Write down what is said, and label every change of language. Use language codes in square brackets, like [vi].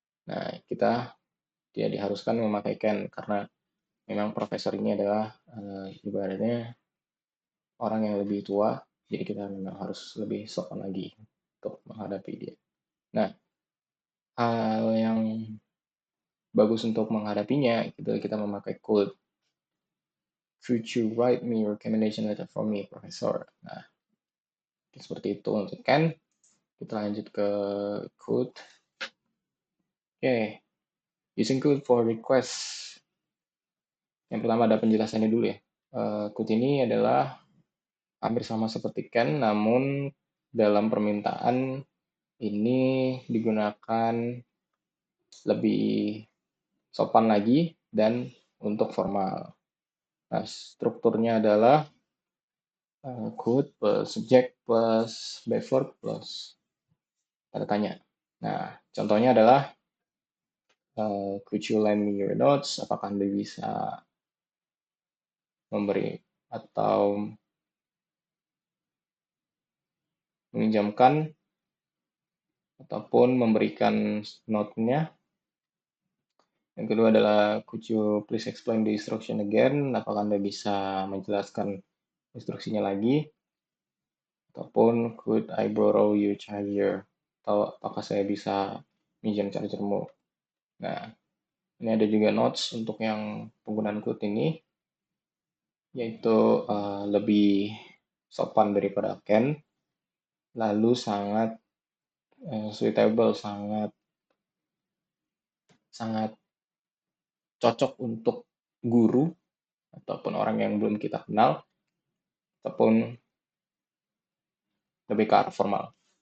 [id] Nah, kita tidak diharuskan memakai can karena memang profesor ini adalah ibaratnya orang yang lebih tua, jadi kita memang harus lebih sopan lagi untuk menghadapi dia. Nah, hal yang bagus untuk menghadapinya itu kita memakai could. [en] Could you write me a recommendation letter for me, Professor? [id] Nah, seperti itu untuk can. Kita lanjut ke could. [en] Oke, using could for request. [id] Yang pertama ada penjelasannya dulu ya. Could ini adalah hampir sama seperti can, namun dalam permintaan ini digunakan lebih sopan lagi dan untuk formal. Nah, strukturnya adalah could plus subject plus verb plus tanda tanya. Nah, contohnya adalah [en] could you lend me your notes? [id] Apakah Anda bisa memberi atau meminjamkan ataupun memberikan note-nya. Yang kedua adalah [en] could you please explain the instruction again? [id] Apakah Anda bisa menjelaskan instruksinya lagi? Ataupun [en] could I borrow your charger? [id] Atau apakah saya bisa minjam chargermu? Nah, ini ada juga notes untuk yang penggunaan could ini, yaitu lebih sopan daripada can, lalu sangat suitable, sangat cocok untuk guru ataupun orang yang belum kita kenal, ataupun lebih ke arah formal.